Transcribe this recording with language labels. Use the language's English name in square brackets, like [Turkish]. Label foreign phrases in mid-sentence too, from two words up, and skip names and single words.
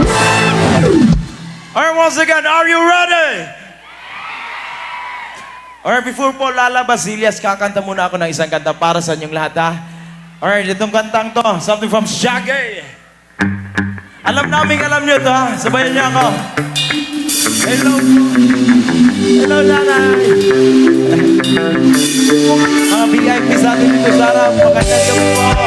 [English] Alright, once again, are you ready? [Filipino] Alright, before po lalabas, Ilyas, kakanta muna ako ng isang kanta para sa inyong lahat, ha? Alright, itong kantang to, [English] something from Shaggy. [Filipino] Alam nyo to, ha? Sabayan niyo ako. [English] Hello. Hello, nanay. [Filipino] Mga VIP sa atin dito sa harap, magandang gabi po.